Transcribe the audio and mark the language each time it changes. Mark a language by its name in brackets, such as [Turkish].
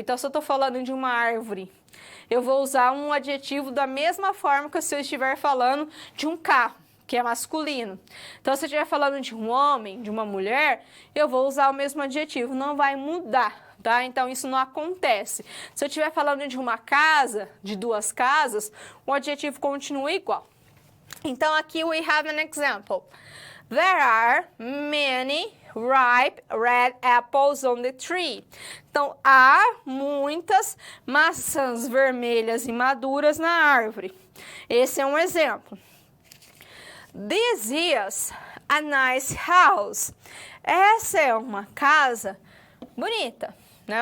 [Portuguese] Então, se eu estou falando de uma árvore, eu vou usar um adjetivo da mesma forma que se eu estiver falando de um carro, que é masculino. Então, se eu estiver falando de um homem, de uma mulher, eu vou usar o mesmo adjetivo, não vai mudar, tá? Então, isso não acontece. Se eu estiver falando de uma casa, de duas casas, o adjetivo continua igual. Então, aqui [English] we have an example. There are many ripe red apples on the tree. [Portuguese] Então, há muitas maçãs vermelhas e maduras na árvore. Esse é um exemplo. [English] This is a nice house. [Portuguese] Essa é uma casa bonita, né?